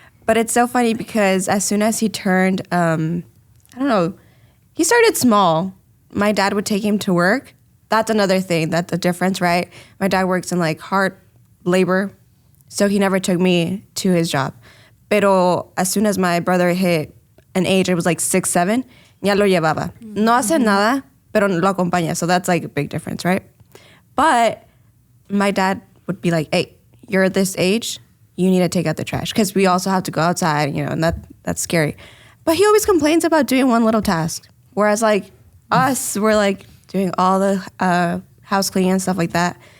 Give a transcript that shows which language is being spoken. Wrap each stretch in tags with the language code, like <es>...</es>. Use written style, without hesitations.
<en>But it's so funny because as soon as he turned, I don't know, he started small. My dad would take him to work. That's another thing, that's the difference, right? My dad works in like hard labor, so he never took me to his job.</en> <es>Pero</es> <en>as soon as my brother hit an age, it was like 6, 7,</en> <es>ya lo llevaba. No hace nada, pero lo acompaña.</es> <en>So that's like a big difference, right? But my dad would be like, hey, you're at this age, you need to take out the trash. Because we also have to go outside, you know, and that's scary. But he always complains about doing one little task. Whereas like us, we're like doing all the house cleaning and stuff like that.</en>